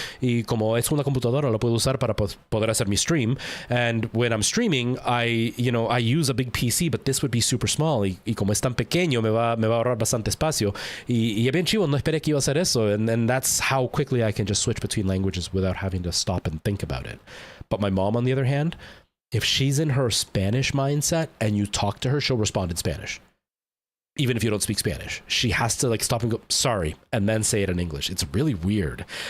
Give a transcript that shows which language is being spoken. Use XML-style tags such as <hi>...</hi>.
<es>Y como es una computadora, la puedo usar para poder hacer mi stream.</es> <en>And when I'm streaming, I use a big PC, but this would be super small.</en> <es>Y como es tan pequeño, me va a ahorrar bastante espacio. Y es bien chivo, no esperé que iba a hacer eso.</es> <en>And that's how quickly I can just switch between languages without having to stop and think about it. But my mom, on the other hand, if she's in her Spanish mindset and you talk to her, she'll respond in Spanish. Even if you don't speak Spanish, she has to like stop and go, sorry, and then say it in English. It's really weird.</en>